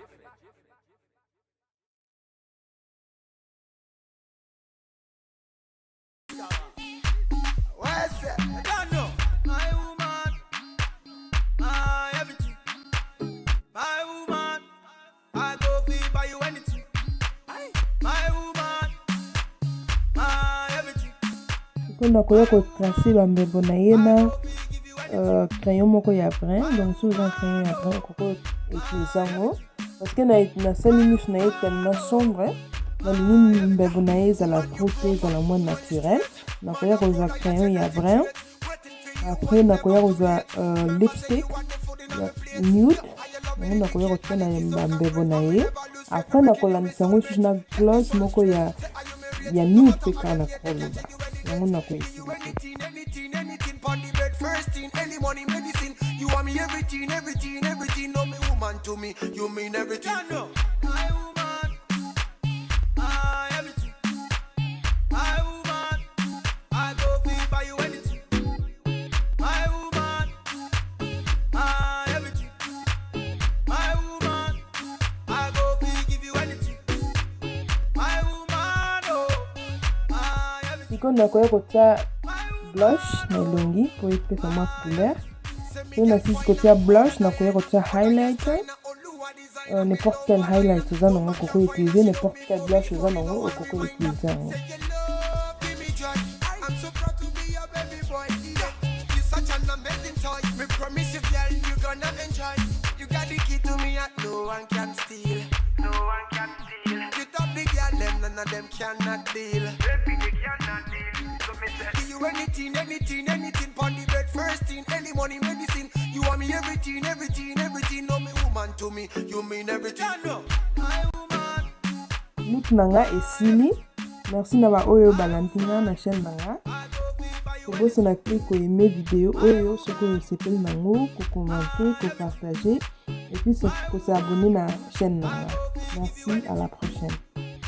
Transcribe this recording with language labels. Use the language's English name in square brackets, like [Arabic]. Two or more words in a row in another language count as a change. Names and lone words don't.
[English] What's it? I don't know. My woman, my everything. My woman, I go free buy you anything. My woman, my everything. [Lingala] Kuna koya ko tracer bambebo na ye na crayon moko ya brun, [French] donc sous un crayon [Lingala] ya brun koko utiliser ngo [French] parce que [Lingala] na sali miso na ye [French] tellement sombre [Lingala] nalingi mbebo na ye ezala croûte ezala [French] moins naturel. [Lingala] Nakoya kozwa crayon ya brun, après nakoya kozwa lipstick ya nude, yango nakoya kotia na bambebo na ye, après nakolandisa yango lisusu na gloss moko ya nude mpe kaka na koloba yango nakoyekila [English] First thing, early morning medicine. You want me everything. No, me woman to me, you mean everything. No, my woman, my everything. My woman, I go free buy you anything. My woman, my everything. My woman, I go free give you anything. My woman, oh, my everything. [Lingala] siko nakoya kotia blush na elongi po epesa mwa couleur. So na sisi kotia blush nakoya kotia highlighter, [French] n'importe quel highlight [Lingala] oza nango koko utiliser, [French] n'importe quel blush [Lingala] oza nango okoko utiliser yango. [English] I'm so proud to be your baby boy. You're such an amazing toy. Me promise you, girl, you're gonna enjoy. You got the key to me, and no one can steal. No one can steal. You top the girl, them none of them cannot deal. Baby, they cannot deal. So me say, give you anything. Pon the bed, first thing, early morning medicine. You want me everything. No, me woman to me, you mean everything. No, my woman. [Lingala] Look nanga esili. Merci na ba oyo balantinga na chaîne nanga. Kobosa na clic ko aimer vidéo oyo soko yosepeli nango, ko commenter, ko partager [French] et puis [Lingala] ko s'abonner na chaîne nanga. [French] Merci, à la prochaine.